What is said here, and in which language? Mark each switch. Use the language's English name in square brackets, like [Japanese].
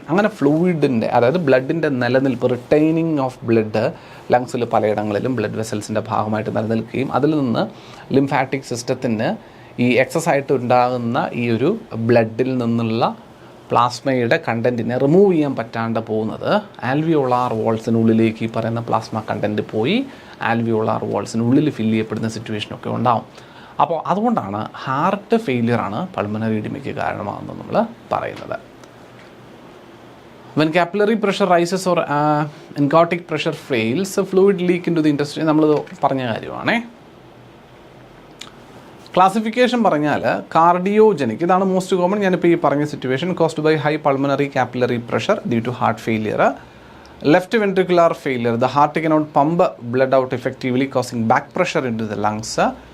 [Malayalam] അങ്ങനെ ഫ്ലൂയിഡിൻ്റെ, അതായത് ബ്ലഡിൻ്റെ നിലനിൽപ്പ്, റിട്ടൈനിങ് ഓഫ് ബ്ലഡ് ലങ്സിൽ പലയിടങ്ങളിലും ബ്ലഡ് വെസൽസിൻ്റെ ഭാഗമായിട്ട് നിലനിൽക്കുകയും അതിൽ നിന്ന് ലിംഫാറ്റിക് സിസ്റ്റത്തിന് ഈ എക്സസ് ആയിട്ട് ഉണ്ടാകുന്ന ഈ ഒരു ബ്ലഡിൽ നിന്നുള്ള പ്ലാസ്മയുടെ കണ്ടൻറ്റിനെ റിമൂവ് ചെയ്യാൻ പറ്റാണ്ട് പോകുന്നത് ആൽവിയോളാർ വോൾസിനുള്ളിലേക്ക് ഈ പറയുന്ന പ്ലാസ്മ കണ്ടൻറ്റ് പോയി ആൽവിയോളാർ വോൾസിനുള്ളിൽ ഫില്ല് ചെയ്യപ്പെടുന്ന സിറ്റുവേഷനൊക്കെ ഉണ്ടാവും. അപ്പോൾ അതുകൊണ്ടാണ് ഹാർട്ട് ഫെയിലിയറാണ് പൾമണറി ഇഡിമയ്ക്ക് കാരണമാകുന്നത് നമ്മൾ പറയുന്നത്. [English] When capillary pressure rises or oncotic pressure fails, fluid leak into the intestine, [Malayalam] നമ്മൾ പറഞ്ഞ കാര്യമാണേ. ക്ലാസിഫിക്കേഷൻ പറഞ്ഞാൽ കാർഡിയോജനിക്, ഇതാണ് മോസ്റ്റ് കോമൺ. ഞാനിപ്പോൾ ഈ പറഞ്ഞ situation [English] Caused by high pulmonary capillary pressure due to heart failure. Left ventricular failure, the heart cannot pump blood out effectively causing back pressure into the lungs.